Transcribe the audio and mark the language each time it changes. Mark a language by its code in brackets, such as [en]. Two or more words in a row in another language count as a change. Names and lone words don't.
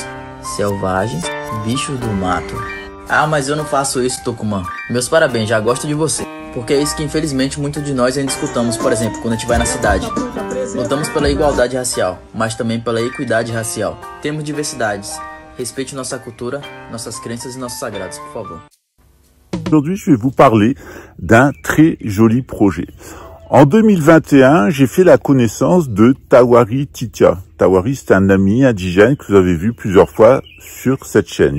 [pt] Selvagens, bichos do mato. Ah, mas eu não faço isso, Tucumã. Meus parabéns, já gosto de você. Porque é isso que infelizmente muitos de nós ainda escutamos, por exemplo, quando a gente vai na cidade. Lutamos pela igualdade racial, mas também pela equidade racial. Temos diversidades. Respeite nossa cultura, nossas crenças e nossos sagrados, por favor. [fr] Aujourd'hui, je vais vous parler d'un très joli projet. En 2021, j'ai fait la connaissance de Tawari Titia. Tawari, c'est un ami indigène que vous avez vu plusieurs fois sur cette chaîne.